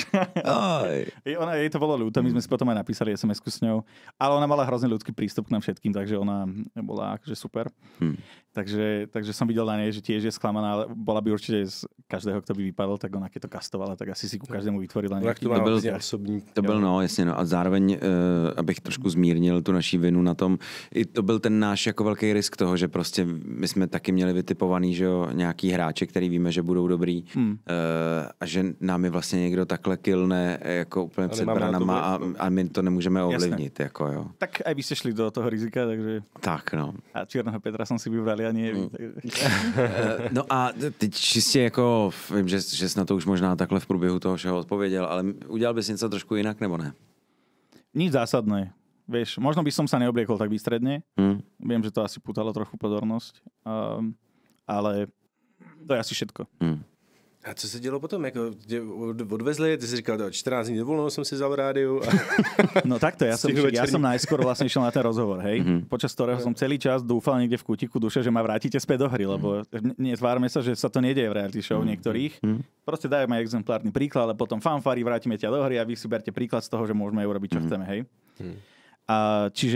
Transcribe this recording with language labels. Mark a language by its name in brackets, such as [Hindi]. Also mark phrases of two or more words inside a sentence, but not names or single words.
[Slovak] Ona, jej to bolo ľúto, my sme si potom aj napísali SMS-ku s ňou, ale ona mala hrozne ľudský prístup k nám všetkým, takže ona bola akože super. Takže som videl na nej, že tiež je sklamaná, ale bola by určite z každého, kto by vypadol, tak ona keď to kastovala, tak asi si ku každému vytvorila nejaký. [Czech] To byl, no jasně, no a zároveň, abych trošku zmírnil tu naší vinu na tom, i to byl ten náš jako velký risk toho, že prostě my jsme taky měli vytipovaný, že jo, nějaký hráče, který víme, že budou dobrý a že nám je vlastně někdo takhle killne jako úplně před branama a my to nemůžeme ovlivnit. Jako, jo. [Slovak] Tak aj vy ste šli do toho rizika, takže... [Czech] Tak, no. [Slovak] A Čierneho Petra som si vybrali a nie vy. [Czech] No a teď čistě jako, vím, že jsi na to už možná takhle v průběhu toho všeho odpověděl, ale udělal bys něco trošku jinak, nebo ne? [Slovak] Nič zásadné. Vieš, možno by som sa neobliekol tak výstredne. Viem, že to asi pútalo trochu pozornosť. Ale to je asi všetko. [Czech] A co se dělo potom? Jako odvezli, ty si říkal, 14 dní dovolenou jsem si vzal rádiu. [Slovak] No takto, ja som najskôr vlastne išiel na ten rozhovor, hej? Počas ktorého som celý čas dúfal niekde v kútiku duše, že ma vrátite späť do hry, lebo netvárme sa, že sa to nedieje v reality show niektorých. Proste dajme exemplárny príklad, ale potom fanfári, vrátime ťa do hry a vy si berte príklad z toho, že môžeme urobiť, čo chceme, hej?